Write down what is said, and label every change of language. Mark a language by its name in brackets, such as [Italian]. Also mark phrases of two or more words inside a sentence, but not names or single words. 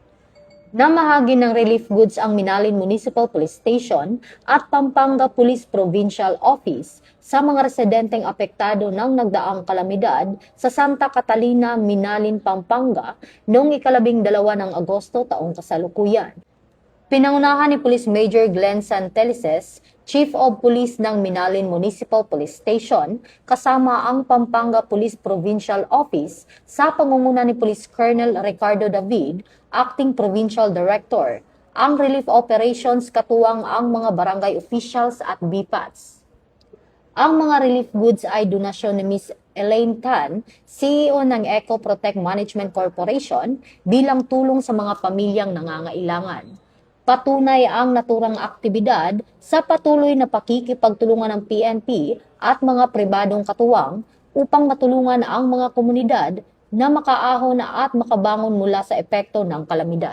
[Filipino] Namahagi ng [English] relief goods [Filipino] ang Minalin Municipal Police Station at Pampanga Police Provincial Office sa mga residenteng apektado ng nagdaang kalamidad sa Santa Catalina, Minalin, Pampanga noong 12 ng Agosto taong kasalukuyan. Pinangunahan ni Police Major Glenn Santelices, [English] Chief of Police [Filipino] ng Minalin Municipal Police Station, kasama ang Pampanga Police Provincial Office sa pangunguna ni Police Colonel Ricardo David, [English] Acting Provincial Director, [Filipino] ang [English] relief operations [Filipino] katuwang ang mga barangay officials at BPATs. Ang mga [English] relief goods [Filipino] ay donasyon ni Ms. Elaine Tan, CEO ng Eco Protect Management Corporation, bilang tulong sa mga pamilyang nangangailangan. Patunay ang naturang aktibidad sa patuloy na pakikipagtulungan ng PNP at mga pribadong katuwang upang matulungan ang mga komunidad na makaahon at makabangon mula sa epekto ng kalamidad.